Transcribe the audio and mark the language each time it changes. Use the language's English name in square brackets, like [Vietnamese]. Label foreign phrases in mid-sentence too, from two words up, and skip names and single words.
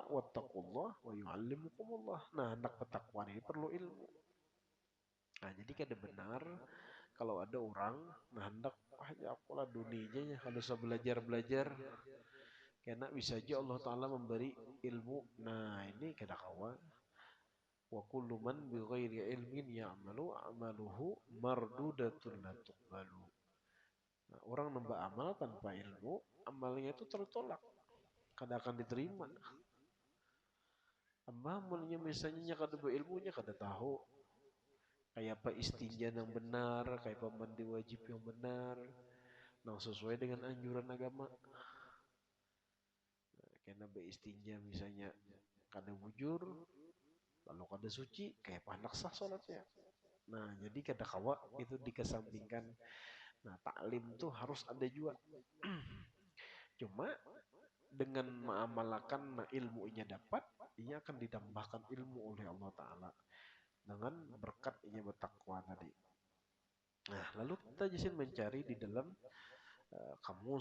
[Arabic] واتقوا الله ويعلمكم الله. [Banjar] Nah, hendak bertakwa ini perlu ilmu. Nah, jadi kada benar kalau ada orang nah hendak ya aku laduni aja ya kalau usah belajar-belajar. Karena bisa aja Allah Ta'ala memberi ilmu. Nah, ini kada kawa. [Arabic] وكل من بغير علم يعمل أعماله مردودة لا تقبل. [Banjar] Nah, orang nambah amal tanpa ilmu, amalnya itu tertolak, kada akan diterima. Amalnya misalnya kada berilmunya kada tahu kayak apa istinja yang benar, kayak apa mandi wajib yang benar, yang sesuai dengan anjuran agama. Nah, karena beristinja misalnya kada bujur, lalu kada suci, kayak apa hendak sah sholatnya. Nah, jadi kada kawa itu dikesampingkan. Nah, taklim tuh harus ada juga. Cuma dengan mengamalkan ilmunya dapat, ia akan ditambahkan ilmu oleh Allah Ta'ala dengan berkat ia bertakwa tadi. Nah, lalu kita jadi mencari di dalam kamus.